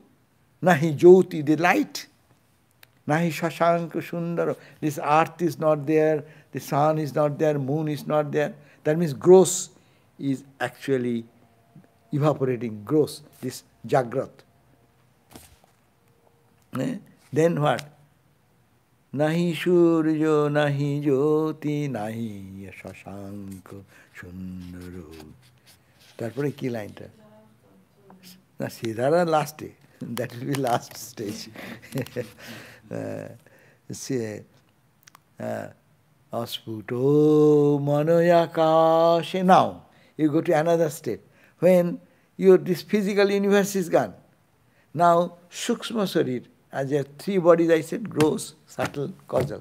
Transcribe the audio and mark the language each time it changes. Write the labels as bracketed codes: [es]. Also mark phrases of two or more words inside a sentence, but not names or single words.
[sa] नहि ज्योति, [en] the light. [sa] नहि शशाङ्क सुन्दर. [en] This earth is not there, the sun is not there, moon is not there. That means gross is actually evaporating, gross, this jagrat. Then what? [sa] नहि सूर्य, नहि ज्योति, नहि शशाङ्क सुन्दर. [bn] তারপরে কি লাইনটা? না সিধারা লাস্টে, [en] That will be last stage. [sa] See, अस्फुट मनोआकाशे. [en] Now, you go to another state. When this physical universe is gone, now [sa] सूक्ष्म शरीर, [en] as there are three bodies I said, gross, subtle, causal.